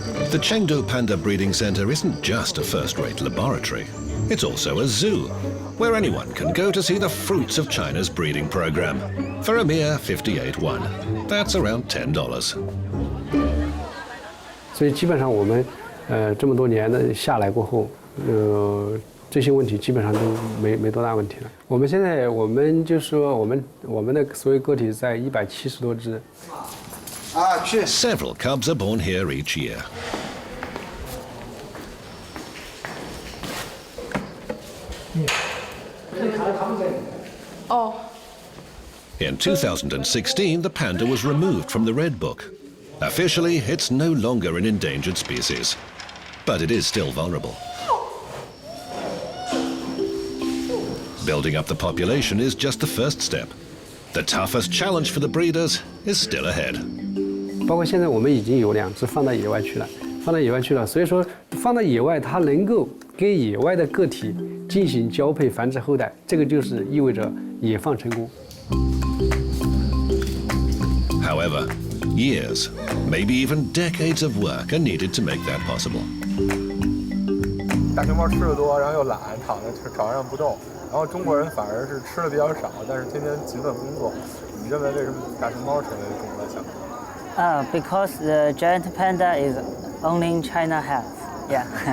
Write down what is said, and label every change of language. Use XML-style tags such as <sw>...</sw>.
<en>The Chengdu Panda Breeding Centre isn't just a first-rate laboratory. It's also a zoo, where anyone can go to see the fruits of China's breeding program for a mere 58 won. That's around $10.</en> <zh>所以基本上我们这么多年的下来过后，这些问题基本上都没多大问题了。我们现在就是说我们的所有个体在170多只。</zh> <en>Several cubs are born here each year. In 2016, the panda was removed from the Red Book. Officially, it's no longer an endangered species, but it is still vulnerable. Building up the population is just the first step. The toughest challenge for the breeders is still ahead.</en> <zh>包括现在我们已经有2只放到野外去了，所以说放到野外，它能够跟野外的个体进行交配繁殖后代，这个就是意味着野放成功。</zh> <en>However, years, maybe even decades of work are needed to make that possible.</en> <zh>大熊猫吃的多，然后又懒，躺在床上不动。然后中国人反而是吃的比较少，但是天天勤奋工作。你认为为什么大熊猫成为中国的小猫</zh> <en>？Because the giant panda is only China has. Yeah.</en>